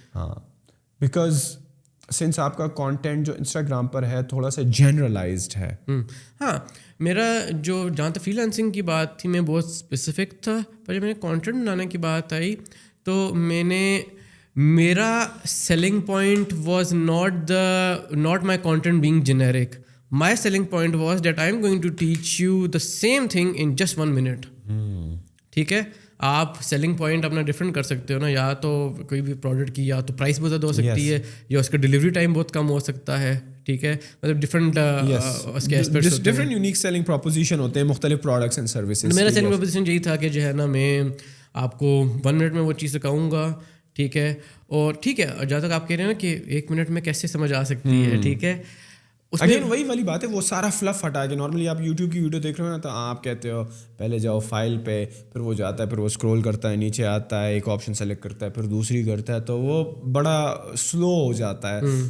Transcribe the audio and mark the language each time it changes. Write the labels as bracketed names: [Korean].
[Urdu] ہاں, because since آپ کا کانٹینٹ جو انسٹاگرام پر ہے تھوڑا سا جنرلائزڈ ہے. ہاں. میرا جو جہاں تک فری لانسنگ کی بات تھی میں بہت اسپیسیفک تھا, پر جب میں نے کانٹینٹ بنانے کی بات آئی تو میرا [English] Selling point was not my content being generic. My selling point was that I am going to teach you the same thing in just 1 minute. [Urdu] ٹھیک ہے. آپ سیلنگ پوائنٹ اپنا ڈفرینٹ کر سکتے ہو نا, یا تو کوئی بھی پروڈکٹ کی یا تو پرائس بہت زیادہ ہو سکتی ہے, یا اس کا ڈلیوری ٹائم بہت کم ہو سکتا ہے, ٹھیک ہے. مطلب ڈفرینٹ اس کے ایسپیکٹس ہوتے ہیں, ڈفرینٹ یونیک سیلنگ پروپوزیشن ہوتے ہیں مختلف پروڈکٹس اینڈ سروسز. میرا سیلنگ پروپوزیشن یہی تھا کہ جو ہے نا میں آپ کو 1 منٹ میں وہ چیز سکھاؤں گا, ٹھیک ہے. اور ٹھیک ہے, جہاں تک آپ کہہ رہے ہیں نا کہ 1 منٹ میں کیسے سمجھ آ سکتی ہے, ٹھیک ہے. اگین وہی والی بات ہے, وہ سارا فلف ہٹا کے نارملی آپ یوٹیوب کی ویڈیو دیکھ رہے ہو نا تو آپ کہتے ہو پہلے جاؤ فائل پہ, پھر وہ جاتا ہے, پھر وہ اسکرول کرتا ہے, نیچے آتا ہے, ایک آپشن سلیکٹ کرتا ہے, پھر دوسری کرتا ہے, تو وہ بڑا سلو ہو جاتا ہے.